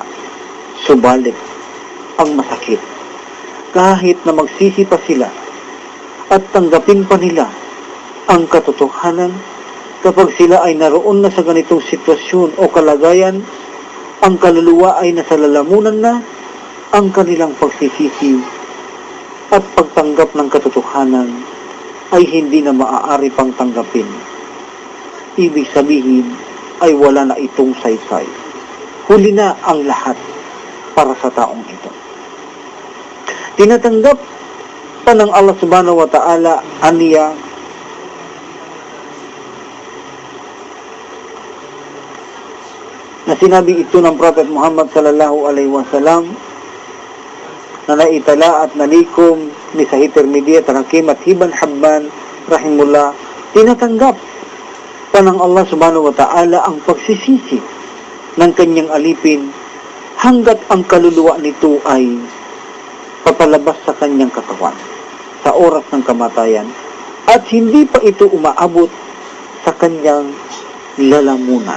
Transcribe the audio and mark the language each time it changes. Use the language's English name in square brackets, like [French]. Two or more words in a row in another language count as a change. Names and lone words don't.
[Filipino] Subalit, ang masakit, kahit na magsisi pa sila at tanggapin pa nila ang katotohanan, kapag sila ay naroon na sa ganitong sitwasyon o kalagayan, ang kaluluwa ay nasa lalamunan na, ang kanilang pagsisisi at pagtanggap ng katotohanan ay hindi na maaari pang tanggapin. Ibig sabihin ay wala na itong saysay. Huli na ang lahat para sa taong ito. Tinatanggap pa ng Allah [Arabic] سبحانه وتعالى [Filipino] aniya na sinabi ito ng Prophet Muhammad [Arabic] صلى الله عليه وسلم, [Filipino] na naitala at nalikom ni Sahih Tirmidhi at Hakim at Ibn Hibban rahimullah. Tinatanggap pa ng Allah [Arabic] سبحانه وتعالى [Filipino] ang pagsisisi ng kanyang alipin hanggat ang kaluluwa nito ay papalabas sa kanyang katawan sa oras ng kamatayan, at hindi pa ito umaabot sa kanyang lalamunan.